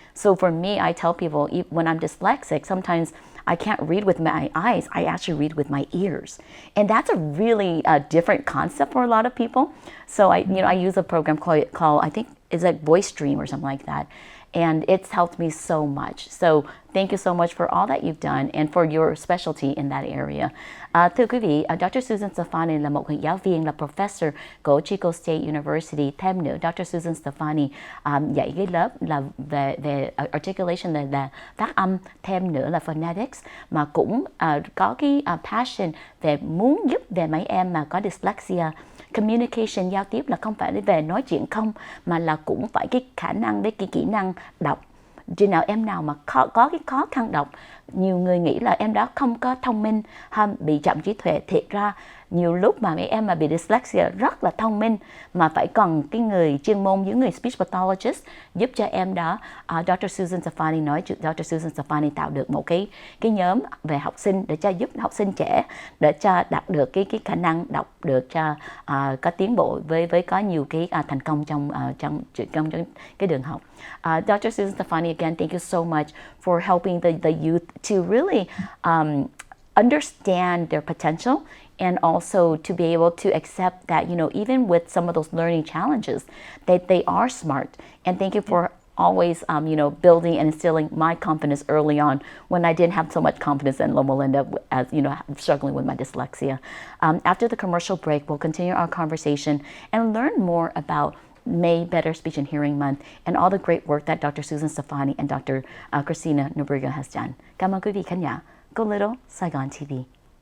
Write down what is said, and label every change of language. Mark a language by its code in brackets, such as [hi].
[en] So for me, I tell people when I'm dyslexic, sometimes I can't read with my eyes, I actually read with my ears. And that's a really different concept for a lot of people. So I use a program called I think it's like Voice Stream or something like that. And it's helped me so much. So thank you so much for all that you've done and for your specialty in that area. [vi] Thưa quý vị, Dr. Susan Steffani là một giáo viên, là professor của Chico State University. Thêm nữa, Dr. Susan Steffani dạy cái lớp là về articulation, là phát âm, thêm nữa là phonetics, mà cũng có cái passion về muốn giúp về mấy em mà có dyslexia. Communication, giao tiếp là không phải về nói chuyện không, mà là cũng phải cái khả năng, cái kỹ năng đọc. Chừng nào em nào mà có cái khó khăn đọc, nhiều người nghĩ là em đó không có thông minh, bị chậm trí tuệ. Thiệt ra nhiều lúc mà mấy em mà bị dyslexia rất là thông minh, mà phải cần cái người chuyên môn, những người speech pathologist giúp cho em đó. Dr. Susan Steffani nói, Dr. Susan Steffani tạo được một cái nhóm về học sinh để cho giúp học sinh trẻ để cho đạt được cái khả năng đọc được, cho có tiến bộ với có nhiều cái thành công trong cái đường học. [en] Dr. Susan Steffani, again, thank you so much for helping the youth to really understand their potential, and also to be able to accept that, even with some of those learning challenges, that they are smart. And thank you for always, building and instilling my confidence early on when I didn't have so much confidence in Loma Linda, as, struggling with my dyslexia. After the commercial break, we'll continue our conversation and learn more about May Better Speech and Hearing Month and all the great work that Dr. Susan Steffani and Dr. Christina Nobriga has done. [vi] Cảm ơn quý vị khán giả của Little Saigon TV.